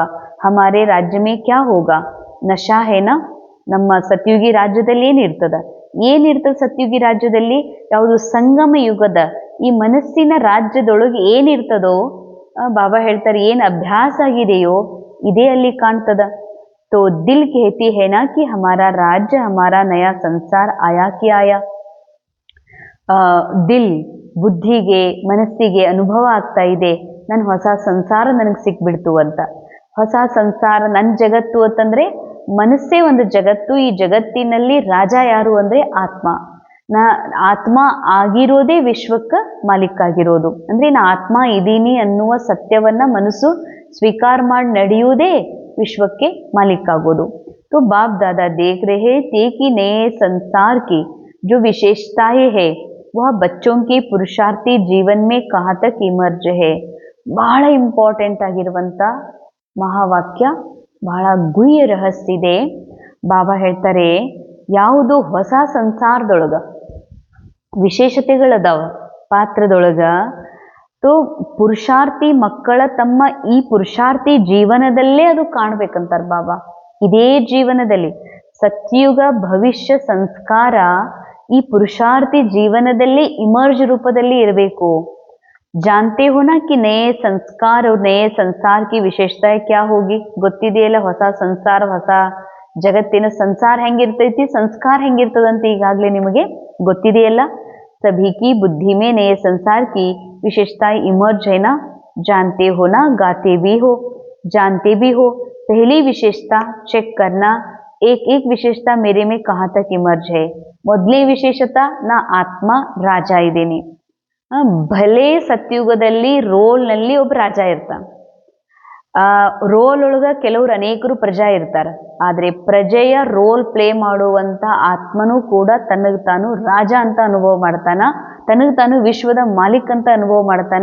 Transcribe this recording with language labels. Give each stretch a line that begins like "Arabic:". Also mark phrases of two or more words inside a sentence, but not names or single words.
Hindi: हमारे राज्य में क्या होगा? नशा है ना.
Kannada: ನಮ್ಮ ಸತ್ಯುಗಿ ರಾಜ್ಯದಲ್ಲಿ ಏನಿರ್ತದ ಸತ್ಯುಗಿ ರಾಜ್ಯದಲ್ಲಿ? ಯಾವುದು ಸಂಗಮ ಯುಗದ ಈ ಮನಸ್ಸಿನ ರಾಜ್ಯದೊಳಗೆ ಏನಿರ್ತದೋ ಬಾಬಾ ಹೇಳ್ತಾರೆ, ಏನ್ ಅಭ್ಯಾಸ ಆಗಿದೆಯೋ ಇದೇ ಅಲ್ಲಿ ಕಾಣ್ತದ.
Hindi: तो दिल कहती है ना कि हमारा राज्य, हमारा नया संसार आया कि आया.
Kannada: ದಿಲ್, ಬುದ್ಧಿಗೆ, ಮನಸ್ಸಿಗೆ ಅನುಭವ ಆಗ್ತಾ ಇದೆ, ನನ್ನ ಹೊಸ ಸಂಸಾರ ನನಗೆ ಸಿಕ್ಬಿಡ್ತು ಅಂತ. ಹೊಸ ಸಂಸಾರ ನನ್ನ ಜಗತ್ತು ಅಂತಂದ್ರೆ ಮನಸ್ಸೇ ಒಂದು ಜಗತ್ತು. ಈ ಜಗತ್ತಿನಲ್ಲಿ ರಾಜ ಯಾರು ಅಂದ್ರೆ ಆತ್ಮ. ಆತ್ಮ ಆಗಿರೋದೇ ವಿಶ್ವಕ್ಕೆ ಮಾಲೀಕಾಗಿರೋದು. ಅಂದ್ರೆ ನಾ ಆತ್ಮ ಇದ್ದೀನಿ ಅನ್ನುವ ಸತ್ಯವನ್ನ ಮನಸ್ಸು ಸ್ವೀಕಾರ ಮಾಡಿ ನಡೆಯುವುದೇ ವಿಶ್ವಕ್ಕೆ ಮಾಲೀಕಾಗೋದು.
Hindi: तो बाप दादा देख रहे थे कि नए संसार की जो विशेषताएं है वह बच्चों के पुरुषार्थी जीवन में कहाँ तक इमर्ज है.
Kannada: ಬಹಳ ಇಂಪಾರ್ಟೆಂಟ್ ಆಗಿರುವಂತ ಮಹಾವಾಕ್ಯ, ಬಹಳ ಗುಹ್ಯ ರಹಸ್ಯ ಇದೆ. ಬಾಬಾ ಹೇಳ್ತಾರೆ, ಯಾವುದು ಹೊಸ ಸಂಸಾರದೊಳಗ ವಿಶೇಷತೆಗಳದಾವ ಪಾತ್ರದೊಳಗ, तो ಪುರುಷಾರ್ಥಿ ಮಕ್ಕಳ ತಮ್ಮ ಈ ಪುರುಷಾರ್ಥಿ ಜೀವನದಲ್ಲೇ ಅದು ಕಾಣ್ಬೇಕಂತಾರ ಬಾಬಾ. ಇದೇ ಜೀವನದಲ್ಲಿ ಸತ್ಯುಗ ಭವಿಷ್ಯ ಸಂಸ್ಕಾರ ಈ ಪುರುಷಾರ್ಥಿ ಜೀವನದಲ್ಲಿ ಇಮರ್ಜ್ ರೂಪದಲ್ಲಿ ಇರಬೇಕು.
Hindi: जानते हो ना कि नए संस्कार और नए संसार की विशेषताएं क्या होगी.
Kannada: ಗೊತ್ತಿದೆಯಲ್ಲ ಹೊಸ ಸಂಸಾರ, ಹೊಸ ಜಗತ್ತಿನ ಸಂಸಾರ ಹೆಂಗಿರ್ತೈತಿ, ಸಂಸ್ಕಾರ ಹೆಂಗಿರ್ತದಂತ ಈಗಾಗಲೇ ನಿಮಗೆ ಗೊತ್ತಿದೆಯಲ್ಲ.
Hindi: सभी की बुद्धि में नए संसार की विशेषताएं इमर्ज है ना. जानते हो ना, गाते भी हो, जानते भी हो. पहली विशेषता चेक करना, एक एक विशेषता मेरे में कहाँ तक इमर्ज है.
Kannada: ಮೊದಲೇ ವಿಶೇಷತಾ, ನಾ ಆತ್ಮ ರಾಜ ಇದ್ದೀನಿ. ಭಲೆ ಸತ್ಯುಗದಲ್ಲಿ ರೋಲ್ನಲ್ಲಿ ಒಬ್ಬ ರಾಜ ಇರ್ತಾನೆ. ರೋಲ್ ಒಳಗ ಕೆಲವರು ಅನೇಕರು ಪ್ರಜಾ ಇರ್ತಾರೆ. ಆದ್ರೆ ಪ್ರಜೆಯ ರೋಲ್ ಪ್ಲೇ ಮಾಡುವಂತ ಆತ್ಮನೂ ಕೂಡ ತನಗೆ ತಾನು ರಾಜ ಅಂತ ಅನುಭವ ಮಾಡ್ತಾನ, ತನಗೆ ತಾನು ವಿಶ್ವದ ಮಾಲೀಕ್ ಅಂತ ಅನುಭವ ಮಾಡ್ತಾನ.